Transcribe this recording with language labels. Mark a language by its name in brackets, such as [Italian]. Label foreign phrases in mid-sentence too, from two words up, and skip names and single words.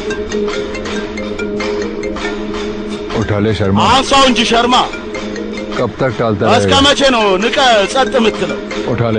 [Hindi] उठा ले शर्मा। [Amharic] አንሳው እንጂ ሸርማ [Hindi] कब तक टालता [Amharic] እስከ [Hindi] रहेगा? [Amharic] መቼ ነው ንቀ ጸጥ የምትለው? [Hindi] उठा ले।